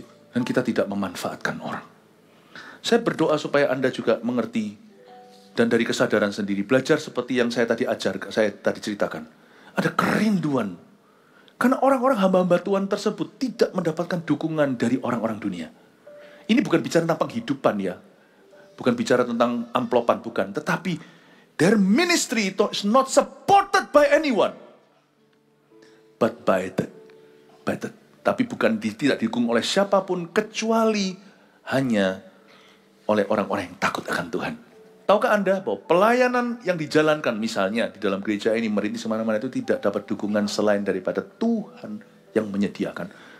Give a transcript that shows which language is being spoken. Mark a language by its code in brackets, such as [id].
[id] Dan kita tidak memanfaatkan orang. Saya berdoa supaya Anda juga mengerti dan dari kesadaran sendiri belajar seperti yang saya tadi ceritakan. Ada kerinduan Karena orang-orang hamba-hamba Tuhan tersebut tidak mendapatkan dukungan dari orang-orang dunia. Ini bukan bicara tentang penghidupan ya. Bukan bicara tentang amplopan, bukan. [en] Tetapi their ministry is not supported by anyone. But by the. [id] Tapi bukan tidak didukung oleh siapapun kecuali hanya oleh orang-orang yang takut akan Tuhan. Tahukah Anda bahwa pelayanan yang dijalankan misalnya di dalam gereja ini merintis kemana-mana itu tidak dapat dukungan selain daripada Tuhan yang menyediakan.